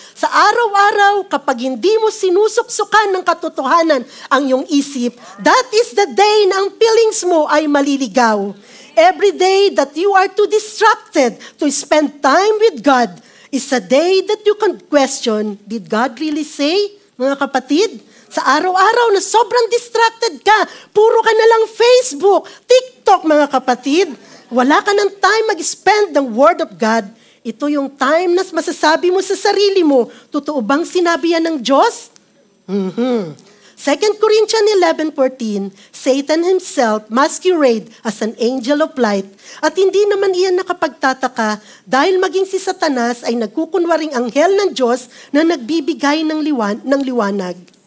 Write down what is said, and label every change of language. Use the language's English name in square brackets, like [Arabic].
[Filipino] Sa araw-araw, kapag hindi mo sinusuksukan ng katotohanan ang iyong isip, [English] that is the day [Filipino] na ang feelings mo ay maliligaw. [English] Every day that you are too distracted to spend time with God is a day that you can question, did God really say, [Filipino] mga kapatid? Sa araw-araw na sobrang distracted ka, puro ka na lang Facebook, TikTok, mga kapatid. Wala ka ng time mag-spend ng Word of God. Ito yung time na masasabi mo sa sarili mo, totoo bang sinabi yan ng Diyos? [English] 2 Corinthians 11:14, Satan himself masquerade as an angel of light. [Filipino] At hindi naman iyan nakapagtataka dahil maging si Satanas ay nagkukunwaring anghel ng Diyos na nagbibigay ng liwanag.